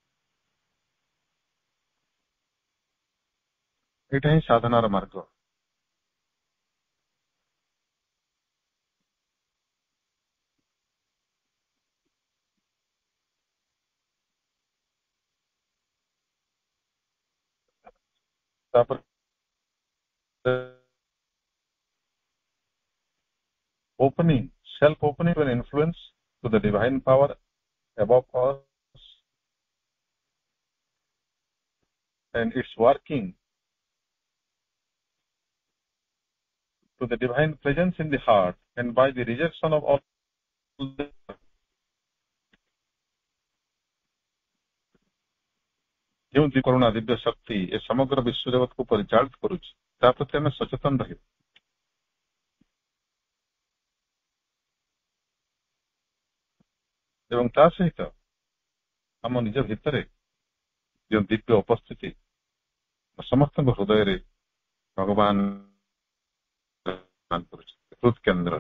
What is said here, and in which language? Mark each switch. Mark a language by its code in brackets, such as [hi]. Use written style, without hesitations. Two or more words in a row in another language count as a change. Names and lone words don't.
[or] ଏଇଟା ହିଁ ସାଧନାର ମାର୍ଗ। [en] ତାପରେ opening, self-opening and influence to the divine power above us and its working to the divine presence in the heart and by the rejection of all [or] ଯେଉଁ କରୁଣା ଦିବ୍ୟ ଶକ୍ତି ଏ ସମଗ୍ର ବିଶ୍ୱ ଜଗତକୁ ପରିଚାଳିତ କରୁଛି, ତା ପ୍ରତି ଆମେ ସଚେତନ ରହିବା। ଏବଂ ତା ସହିତ ଆମ ନିଜ ଭିତରେ ଯେଉଁ ଦିବ୍ୟ ଉପସ୍ଥିତି, ସମସ୍ତଙ୍କ ହୃଦୟରେ ଭଗବାନ କରୁଛନ୍ତି ହୃଦ୍ କେନ୍ଦ୍ରରେ।